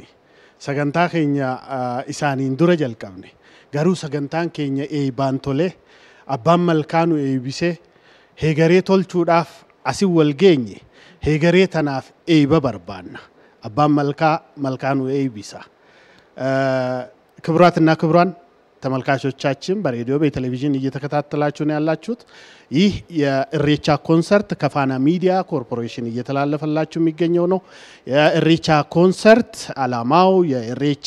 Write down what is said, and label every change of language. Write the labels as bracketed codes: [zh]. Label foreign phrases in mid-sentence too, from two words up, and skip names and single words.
[om] Sagantaa keenya isaaniin dura jalqabne. Garuu sagantaan keenya eeybaan tolee abbaan malkaa nu eeybisee heegaree tolchuudhaaf asin wal geenye heegaree tanaaf eeyba barbaanna. Abbaan malkaa nu eeybisa. [am] ክብራትና ክብራን ተመልካቾቻችን በሬዲዮ በቴሌቪዥን እየተከታተላችሁ ነው ያላችሁት ይህ የኢሬቻ ኮንሰርት ከፋና ሚዲያ ኮርፖሬሽን እየተላለፈላችሁ የሚገኘው ነው የኢሬቻ ኮንሰርት አላማው የኢሬቻ